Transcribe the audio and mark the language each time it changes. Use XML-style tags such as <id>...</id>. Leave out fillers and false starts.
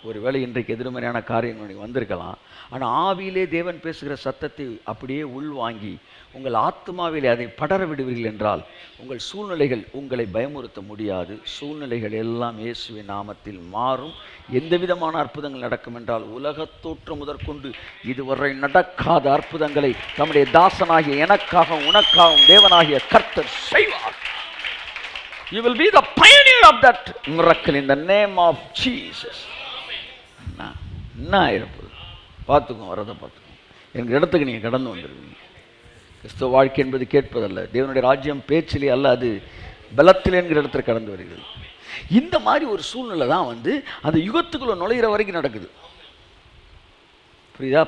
<ta>ஒருவேளை இன்றைக்கு எதிர்மறையான காரியம் உங்களுக்கு வந்திருக்கலாம், ஆனால் ஆவியிலே தேவன் பேசுகிற சத்தத்தை அப்படியே உள்வாங்கி உங்கள் ஆத்மாவிலே அதை படர விடுவீர்கள் என்றால் உங்கள் சூழ்நிலைகள் உங்களை பயமுறுத்த முடியாது. சூழ்நிலைகள் எல்லாம் இயேசுவின் நாமத்தில் மாறும். எந்த விதமான அற்புதங்கள் நடக்கும் என்றால் உலகத்தோற்றம் முதற்கொண்டு இதுவரை நடக்காத அற்புதங்களை தம்முடைய தாசனாகிய எனக்காகவும் உனக்காகவும் தேவனாகிய கர்த்தர் செய்வார்.</ta> <en>You will be the pioneer of that miracle in the name of Jesus.</en> <ta>என்ன ஆயிருப்பது பார்த்துக்கோங்க, வரதை பார்த்துக்கோங்க. எங்கள் இடத்துக்கு நீங்கள் கடந்து வந்துடுவீங்க. கிறிஸ்துவ வாழ்க்கை என்பது கேட்பதல்ல, தேவனுடைய ராஜ்யம் பேச்சிலே அல்ல, அது பலத்திலே என்கிற இடத்துல கடந்து வருகிறது. இந்த மாதிரி ஒரு சூழ்நிலை தான் அந்த யுகத்துக்குள்ள நுழைகிற வரைக்கும் நடக்குது. புரியுதா?</ta>